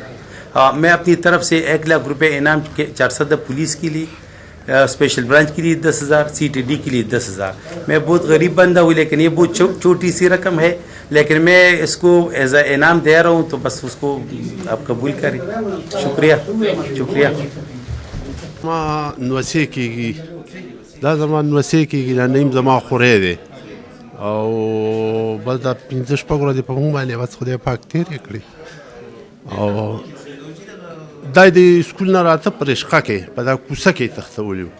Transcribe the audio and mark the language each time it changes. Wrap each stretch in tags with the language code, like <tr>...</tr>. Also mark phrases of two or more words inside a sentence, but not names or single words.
<ur>میں اپنی طرف سے 1,00,000 روپے انعام 400 پولیس کے لیے, اسپیشل برانچ کے لیے 10,000, سی ٹی ڈی کے لیے 10,000. میں بہت غریب بندہ ہوں لیکن یہ بہت چھوٹی سی رقم ہے, لیکن میں اس کو</ur> <en>as a</en> <ur>انعام دے رہا ہوں تو بس اس کو آپ قبول کریں. شکریہ شکریہ.</ur> <ps>ما نوسې کېږي دا زما نوسې کېږي دا نیم زما خورې دی او بس دا 15 ورځې په موږ باندې بس خدای پاک تېرې کړي. او دا د سکول نه راته په رشقه کې په دا کوڅه کې تښتولي وو.</ps>